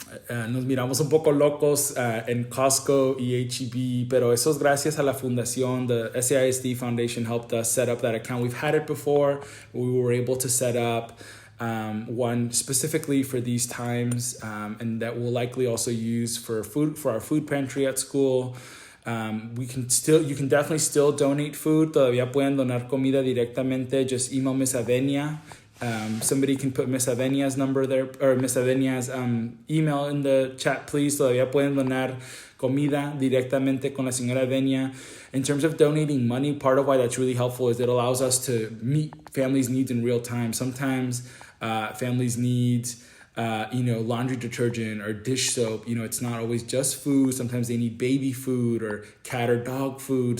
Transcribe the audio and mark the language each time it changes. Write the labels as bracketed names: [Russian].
[Spanish] Nos miramos un poco locos en Costco y H-E-B, pero eso es gracias a la fundación. [English] The SAISD Foundation helped us set up that account. We've had it before. We were able to set up one specifically for these times, and that we'll likely also use for our food pantry at school. You can definitely still donate food. [Spanish] Todavía pueden donar comida directamente. [English] Just email Miss Avenia. Somebody can put Miss Avenia's number there, or Miss Avenia's email in the chat, please. [Spanish] Todavía pueden donar comida directamente con la señora Avenia. [English] In terms of donating money, part of why that's really helpful is it allows us to meet families' needs in real time. Sometimes families need laundry detergent or dish soap. It's not always just food. Sometimes they need baby food or cat or dog food.